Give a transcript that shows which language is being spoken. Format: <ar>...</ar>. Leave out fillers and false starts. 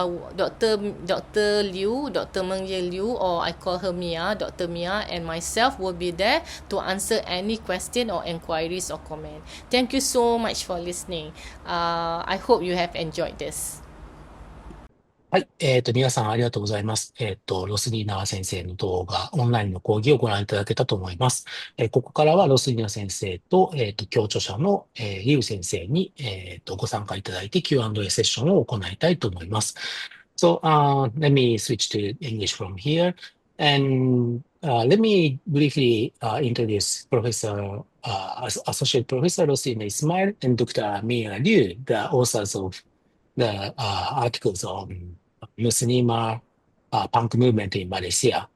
<en>Dr. Liu, Dr. Meng Ye Liu, or I call her Mia, Dr. Mia, and myself will be there to answer any question or inquiries or comment. Thank you so much for listening. I hope you have enjoyed this.</en> <ja>はい。皆さんありがとうございます。ロスリーナ先生の動画、オンラインの講義をご覧いただけたと思います。ここからはロスリーナ先生と、共著者の、リュウ先生に、ご参加いただいて Q&A セッションを行いたいと思います。</ja> <en>So, let me switch to English from here. And let me briefly introduce Professor, Associate Professor Roslina Ismail and Dr. Mia Liu, the authors of the articles on Muslim punk movement in Malaysia.</en>